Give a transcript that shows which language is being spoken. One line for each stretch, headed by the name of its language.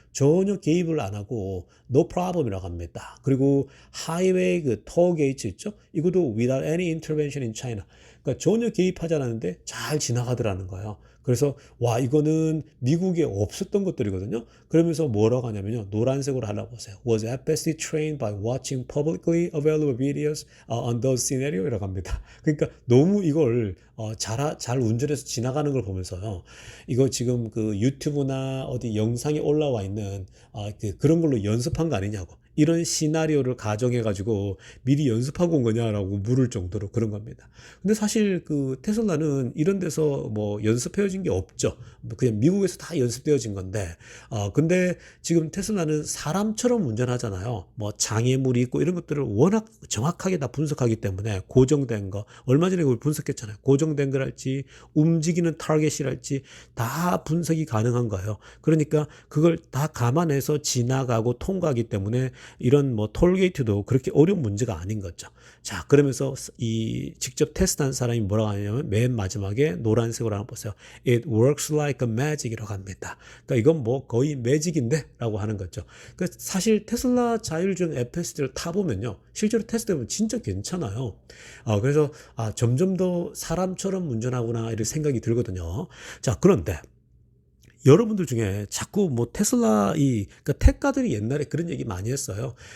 Korean: 전혀 개입을 안 하고 no problem 이라고 합니다. 그리고 하이웨이 톨 게이트 있죠?
English: 이것도 without any intervention in China.
Korean: 그러니까 전혀 개입하지 않았는데 잘 지나가더라는 거예요. 그래서 와, 이거는 미국에 없었던 것들이거든요. 그러면서 뭐라고 하냐면요, 노란색으로 하려고 보세요.
English: Was FSD trained by watching publicly available videos on those scenario?
Korean: 이라고 합니다. 그러니까 너무 이걸 잘 운전해서 지나가는 걸 보면서요, 이거 지금 그 유튜브나 어디 영상에 올라와 있는 그런 걸로 연습한 거 아니냐고. 이런 시나리오를 가정해 가지고 미리 연습하고 온 거냐라고 물을 정도로 그런 겁니다. 근데 사실 그 테슬라는 이런 데서 뭐 연습해진 게 없죠. 그냥 미국에서 다 연습되어진 건데, 근데 지금 테슬라는 사람처럼 운전하잖아요. 뭐 장애물이 있고 이런 것들을 워낙 정확하게 다 분석하기 때문에 고정된 거, 얼마 전에 그걸 분석했잖아요. 고정된 거랄지 움직이는 타겟이랄지 다 분석이 가능한 거예요. 그러니까 그걸 다 감안해서 지나가고 통과하기 때문에 이런 뭐 톨게이트도 그렇게 어려운 문제가 아닌 거죠. 자, 그러면서 이 직접 테스트한 사람이 뭐라고 하냐면 맨 마지막에 노란색으로 하나 보세요.
English: It works like a magic 이라고 합니다.
Korean: 그러니까 이건 뭐 거의 매직인데 라고 하는 거죠. 그러니까 사실 테슬라 자율주행 FSD를 타보면요, 실제로 테스트해보면 진짜 괜찮아요. 그래서 점점 더 사람처럼 운전하구나 이런 생각이 들거든요. 자, 그런데 여러분들 중에 자꾸 뭐 그러니까 테크가들이 옛날에 그런 얘기 많이 했어요.